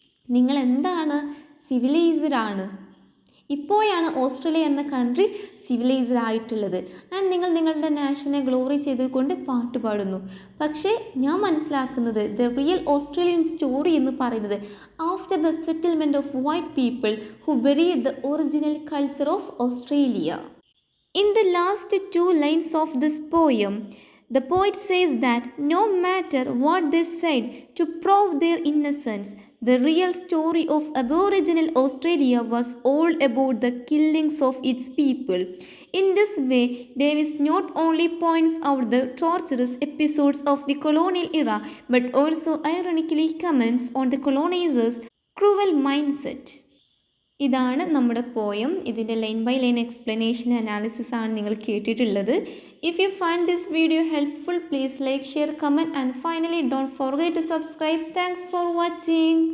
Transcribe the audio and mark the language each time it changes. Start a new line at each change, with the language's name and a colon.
Malayalam: നിങ്ങൾ എന്താണ്? സിവിലൈസ്ഡ് ആണ്. ഇപ്പോഴാണ് ഓസ്ട്രേലിയ എന്ന കൺട്രി സിവിലൈസ്ഡ് ആയിട്ടുള്ളത്. ആൻഡ് നിങ്ങൾ നിങ്ങളുടെ നാഷനെ ഗ്ലോറി ചെയ്തുകൊണ്ട് പാട്ട് പാടുന്നു. പക്ഷേ ഞാൻ മനസ്സിലാക്കുന്നത്
English: the real Australian story
Malayalam: എന്ന് പറയുന്നത്
English: After the settlement of white people who buried the original culture of Australia. In the last 2 lines of this poem, the poet says that no matter what they said to prove their innocence, the real story of Aboriginal Australia was all about the killings of its people. In this way, Davis not only points out the torturous episodes of the colonial era, but also ironically comments on the colonizers' cruel mindset.
Malayalam: ഇതാണ് നമ്മുടെ poem. ഇതിൻ്റെ line by line explanation analysis ആണ് നിങ്ങൾ കേട്ടിട്ടുള്ളത്.
English: If you find this video helpful, please like, share, comment and finally don't forget to subscribe. Thanks for watching.